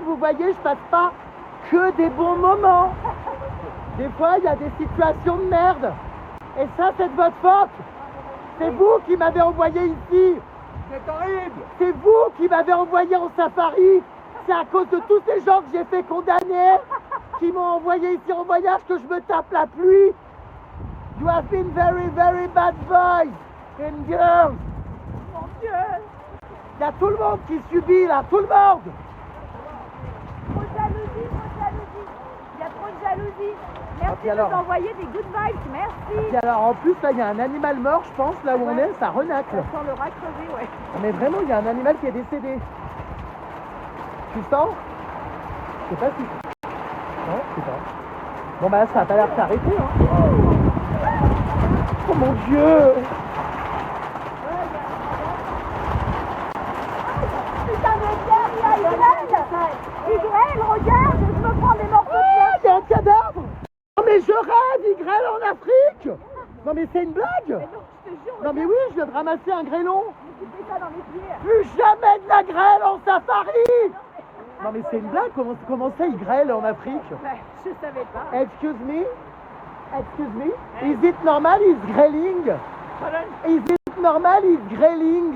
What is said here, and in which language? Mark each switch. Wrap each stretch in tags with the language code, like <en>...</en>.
<fr>Vous voyez, je passe pas que des bons moments. Des fois, il y a des situations de merde. Et ça, c'est de votre faute. C'est vous qui m'avez envoyé ici. C'est horrible. C'est vous qui m'avez envoyé en safari. C'est à cause de tous ces gens que j'ai fait condamner, qui m'ont envoyé ici en voyage, que je me tape la pluie.</fr> <en>You have been very, very bad boys and girls.</en> <fr>Mon Dieu. Il y a tout le monde qui subit là, tout le monde. Trop de jalousie, trop de jalousie. Il y a trop de jalousie. Merci puis de alors nous envoyer des good vibes, merci. Et alors en plus là il y a un animal mort je pense là où on est, ça renacle. Sur le rat crevé, ouais. Mais vraiment il y a un animal qui est décédé. Tu sens? Je sais pas si... Non, je sais pas. Bon bah ça a pas l'air de s'arrêter hein. Oh mon Dieu. Putain de terre, il y a Igrel, regarde, je me prends des morceaux de Ah, il y a un cadavre. Non mais je rêve, Igrel en Afrique. Non mais c'est une blague. je te jure, Non mais oui, je viens de ramasser un grêlon. tu fais ça dans mes pieds. Plus jamais de la grêle en safari. Non mais c'est une blague, comment ça Igrel en Afrique? Ouais, je savais pas.</fr> <en>Excuse me? Excuse me? Is it normal is grailing? Pardon? Is it normal is grailing?</en>